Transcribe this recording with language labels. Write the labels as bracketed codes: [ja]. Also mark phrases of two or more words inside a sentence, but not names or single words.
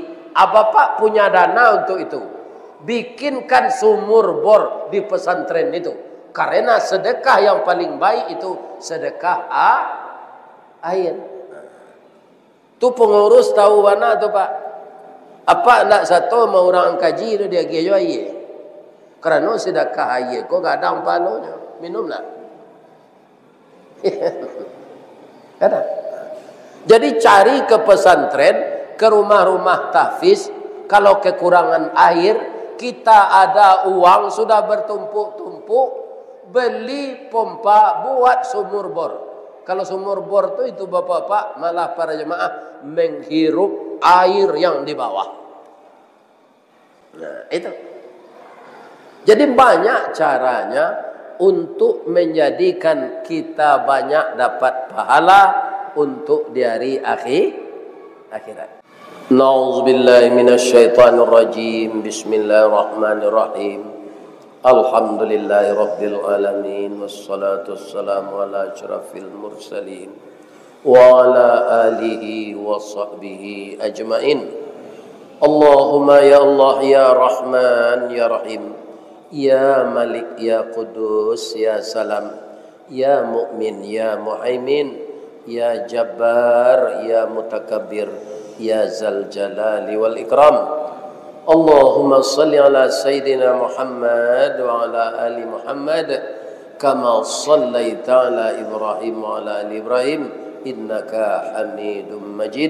[id] Bapak punya dana untuk itu? Bikinkan sumur bor di pesantren itu. Karena sedekah yang paling baik itu sedekah air. Tu pengurus tahu mana tu Pak? [min] Apa nak satu mau orang kaji tu dia gejo air. Kerana sedekah air kok gadang palonya. [id] Minum nak. Ada. Jadi cari ke pesantren, ke rumah-rumah tahfiz, kalau kekurangan air, kita ada uang sudah bertumpuk-tumpuk, beli pompa buat sumur bor. Kalau sumur bor itu bapak-bapak malah para jemaah menghirup air yang di bawah. Nah, itu. Jadi banyak caranya untuk menjadikan kita banyak dapat pahala untuk di hari akhirat. [ar] نعوذ بالله من الشيطان الرجيم. بسم الله الرحمن الرحيم. الحمد لله رب العالمين والصلاة والسلام على أشرف المرسلين وعلى آله وصحبه أجمعين. اللهم يا الله يا رحمن يا رحيم يا مالك يا قدوس يا سلام يا مؤمن يا مهيمن يا جبار يا متكبر يا ذا الجلال والإكرام. اللهم صل على سيدنا محمد وعلى آل محمد كما صليت على إبراهيم وعلى آل إبراهيم إنك حميد مجيد.